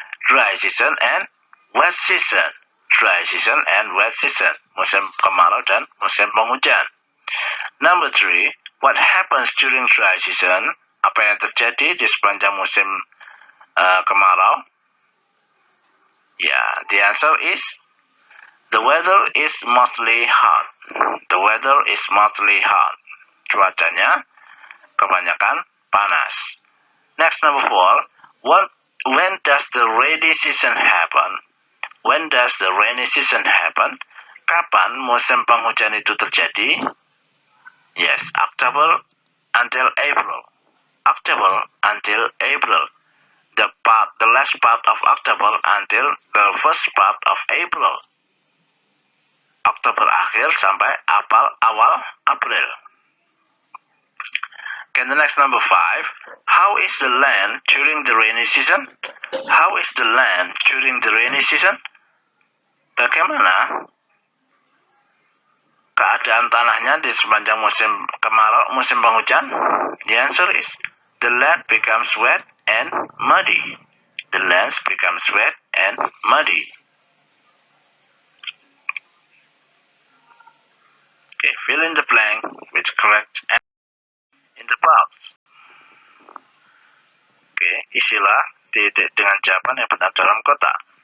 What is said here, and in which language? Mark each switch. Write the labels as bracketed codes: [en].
[en] Dry season and wet season. Dry season and wet season. [id] Musim kemarau dan musim penghujan. [en] Number 3. What happens during dry season? [id] Apa yang terjadi di sepanjang musim kemarau? [en] Yeah, the answer is the weather is mostly hot. The weather is mostly hot. [id] Cuacanya kebanyakan panas. [en] Next, number 4. When does the rainy season happen? When does the rainy season happen? [id] Kapan musim penghujan itu terjadi? [en] Yes, October until April. October until April. The last part of October until the first part of April. [id] Oktober akhir sampai awal April. [en] Okay, the next number 5. How is the land during the rainy season? How is the land during the rainy season? [id] Bagaimana keadaan tanahnya di sepanjang musim kemarau, musim penghujan? [en] The answer is the land becomes wet and muddy. The land becomes wet and muddy. Okay, fill in the blank with correct answer in the box. [id] Oke, isilah dengan jawaban yang benar dalam kotak.